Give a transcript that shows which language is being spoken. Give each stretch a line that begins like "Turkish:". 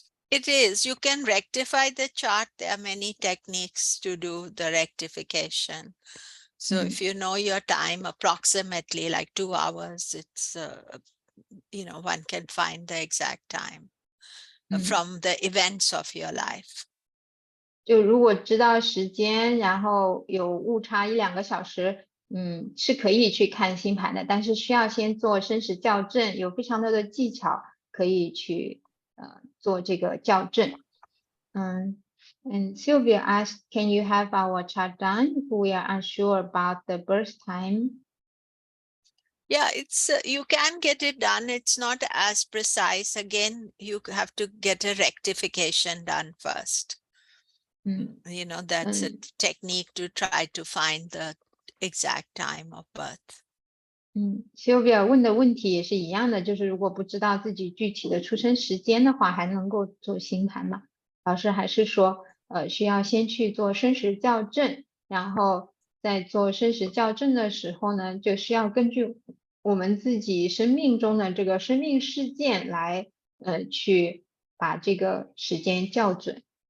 English: It is. You can rectify the chart. There are many techniques to do the rectification. So if you know your time approximately like 2 hours, it's, one can find the exact time from the events of your life.
Chinese: 就如果知道时间，然后有误差1-2个小时，是可以去看星盘的，但是需要先做生时校正，有非常多的技巧可以去做这个校正。
English: And Sylvia asked, can you have our chart done if we are unsure about the birth time? Yeah, it's you can get it done. It's not as precise. Again, you have to get a rectification done first. That's a technique to try to find the exact time of birth.
Chinese: Sylvia 问的问题也是一样的，就是如果不知道自己具体的出生时间的话，还能够做星盘吗？老师还是说，需要先去做生时校正，然后在做生时校正的时候呢，就需要根据我们自己生命中的这个生命事件来，去把这个时间校准。